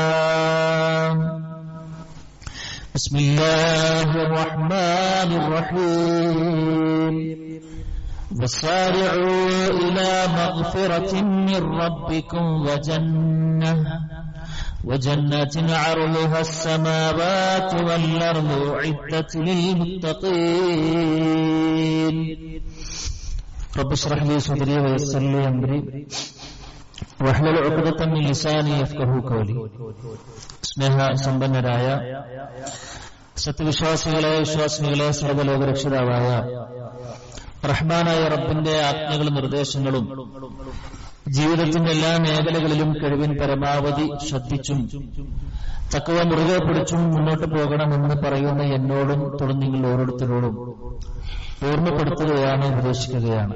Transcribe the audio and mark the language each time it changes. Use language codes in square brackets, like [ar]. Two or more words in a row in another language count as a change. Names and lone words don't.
[ar] بسم الله الرحمن الرحيم وسارعوا إلى مغفرة من ربكم وجنة عرضها السماوات والأرض أعدت للمتقين رب اشرح لي صدري ويسر لي أمري واحلل عقدة من لساني يفقهوا قولي [ml] സ്നേഹ സമ്പന്നരായ സത്യവിശ്വാസികളെ വിശ്വാസിനികളെ സർവ്വലോകരക്ഷിതാവായ റഹ്മാനായ റബ്ബിന്റെ ആജ്ഞകളും നിർദ്ദേശങ്ങളും ജീവിതത്തിന്റെ എല്ലാ മേഖലകളിലും കഴിവിൻ പരമാവധി ശ്രദ്ധിച്ചും തഖ്വ മുറുകെ പിടിച്ചും മുന്നോട്ട് പോകണമെന്ന് പറയുന്ന എന്നോടും തുടർന്ന് നിങ്ങൾ ഓരോരുത്തരോടും ഓർമ്മപ്പെടുത്തുകയാണ്, ഉപദേശിക്കുകയാണ്.